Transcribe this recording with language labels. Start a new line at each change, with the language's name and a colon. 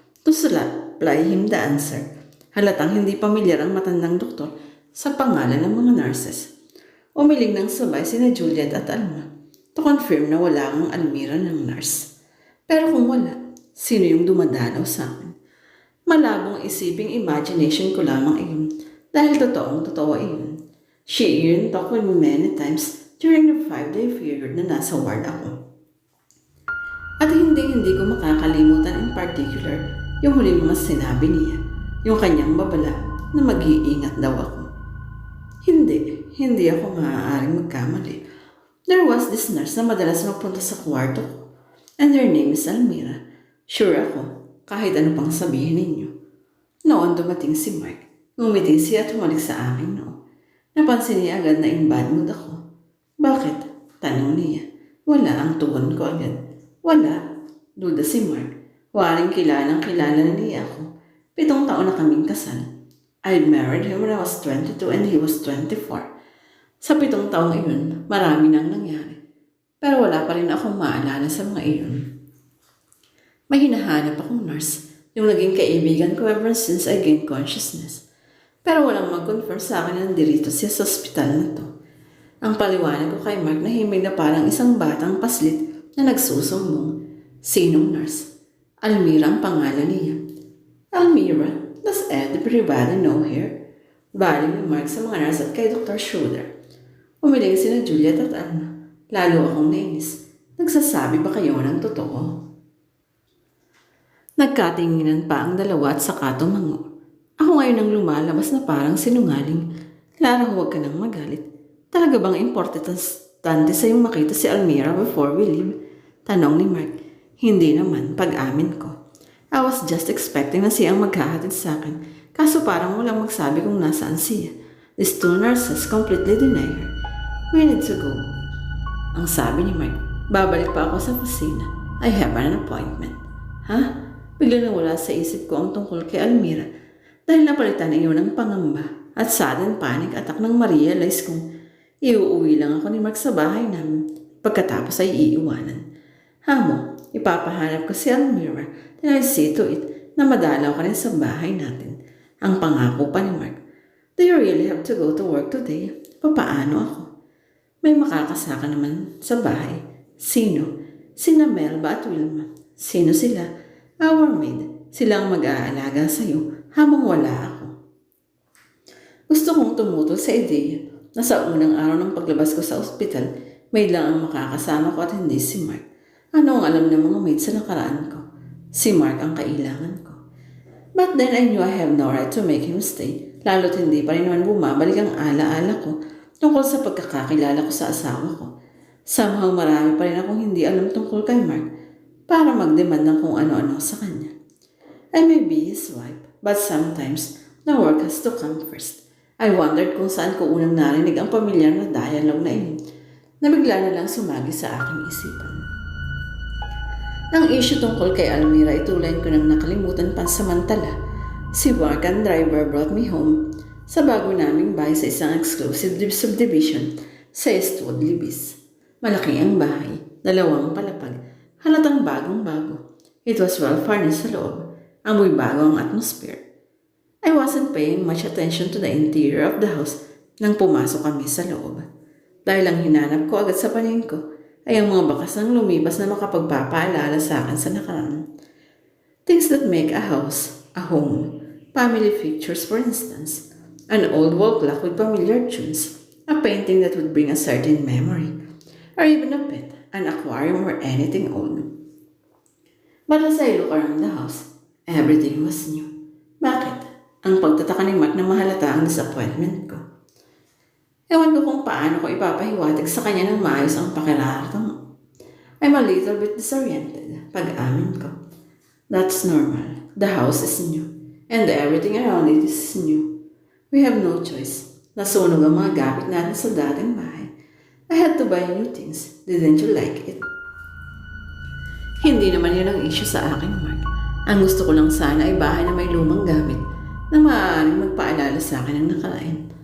English: To supply him the answer.
Filipino: Halatang hindi pamilyar ang matandang doktor sa pangalan ng mga nurses. Umiling ng sabay sina Juliet at Alma
English: to confirm
Filipino: na wala ang Almira ng nurse. Pero kung wala, sino yung dumadalaw sa akin? Malabong isiping imagination ko lamang iyon dahil totoo iyon.
English: She even talked with me many times during the 5-day period
Filipino: na nasa ward ako. At hindi ko makakalimutan
English: in particular
Filipino: yung huling mga sinabi niya, yung kanyang babala na mag-iingat daw ako. Hindi ako maaaring magkamali.
English: There was this nurse
Filipino: na madalas magpunta sa kwarto ko,
English: and her name is Almira.
Filipino: Sure ako, kahit ano pang sabihin ninyo. Noon dumating si Mark, ngumiti siya at humalik sa akin noon. Napansin niya agad na
English: in bad mood
Filipino: ako. Bakit? Tanong niya. Wala ang tugon ko agad. Wala. Duda si Mark. Waring kilala na niya ako. 7 taon na kaming kasal.
English: I married him when I was 22 and he was 24.
Filipino: Sa 7 taong iyon, marami nang nangyari. Pero wala pa rin akong maalala sa mga iyon. May hinahanap akong nurse, yung naging kaibigan ko
English: ever since I gained consciousness.
Filipino: Pero walang mag-confirm sa akin na nandirito siya sa ospital na to. Ang paliwanag ko kay Mark na himig na parang isang batang paslit na nagsusumbong. Sinong nurse? Almira ang pangalan niya.
English: Almira, does everybody know her?
Filipino: Baling ni Mark sa mga nurse at kay Dr. Schroeder. Umiling sina Juliet at Alma. Lalo akong nainis. Nagsasabi ba kayo ng totoo? Nagkatinginan pa ang dalawa at saka tumango. Ako ngayon ang lumalabas na parang sinungaling. Clara, huwag ka nang magalit. Talaga bang importante sa'yong makita si Almira
English: before we leave?
Filipino: Tanong ni Mark. Hindi naman, pag-amin ko.
English: I was just expecting
Filipino: na siyang maghahatid sa akin. Kaso parang walang magsabi kung nasaan siya.
English: These 2 nurses completely deny her. We need to go.
Filipino: Ang sabi ni Mark, babalik pa ako sa kusina.
English: I have an appointment.
Filipino: Ha? Bigla na wala sa isip ko ang tungkol kay Almira dahil napalitan na iyon ng pangamba at
English: sudden panic attack
Filipino: nang ma-realize kong iuuwi lang ako ni Mark sa bahay namin pagkatapos ay iiwanan. Hamo, ipapahanap ko si Almira
English: and I'll see to it
Filipino: na madalaw ka rin sa bahay natin. Ang pangako pa ni Mark.
English: Do you really have to go to work today?
Filipino: Papaano ako? May makakasaka naman sa bahay. Sino? Sina Melba at Wilma. Sino sila?
English: Our maid.
Filipino: Sila ang mag-aalaga sa'yo habang wala ako. Gusto kong tumutol sa ideya na sa unang araw ng paglabas ko sa ospital, maid lang ang makakasama ko at hindi si Mark. Ano ang alam ng mga maid sa nakaraan ko? Si Mark ang kailangan ko.
English: But then I knew I have no right to make him stay,
Filipino: lalo't hindi pa rin naman bumabalik ang alaala ko tungkol sa pagkakakilala ko sa asawa ko. Somehow marami pa rin akong hindi alam tungkol kay Mark para mag-demand ng kung ano-ano sa kanya.
English: I may be his wife, but sometimes the work has to come first. I wondered
Filipino: kung saan ko unang narinig ang pamilyar na dialogue na iyon na bigla na lang sumagi sa aking isipan. Ang issue tungkol kay Almira ay tulayin ko nang nakalimutan pansamantala. Si Mark ang
English: driver brought me home
Filipino: sa bago naming bahay sa isang exclusive subdivision sa Eastwood, Libis. Malaki ang bahay, 2 palapag, halatang bagong-bago.
English: It was well furnished
Filipino: sa loob, amoy bago ang atmosphere.
English: I wasn't paying much attention to the interior of the house
Filipino: nang pumasok kami sa loob. Dahil ang hinanap ko agad sa paningin ko ay ang mga bakas ng lumipas na makapagpapaalala sa akin sa nakaraan.
English: Things that make a house, a home, family pictures for instance, an old wall clock with familiar tunes, a painting that would bring a certain memory, or even a pet, an aquarium or anything old. But as I look around the house, everything was new.
Filipino: Bakit? Ang pagtataka ni Mark na mahalata ang disappointment ko. Ewan ko kung paano ko ipapahiwatig sa kanya ng maayos ang pakiramdam.
English: I'm a little bit disoriented,
Filipino: pag-amin ko.
English: That's normal. The house is new, and everything around it is new. We have no choice.
Filipino: Nasunog ang mga gamit natin sa dating bahay.
English: I had to buy new things. Didn't you like it?
Filipino: Hindi naman yun ang issue sa akin, Mark. Ang gusto ko lang sana ay bahay na may lumang gamit na maaaring magpaalala sa akin ng nakarain.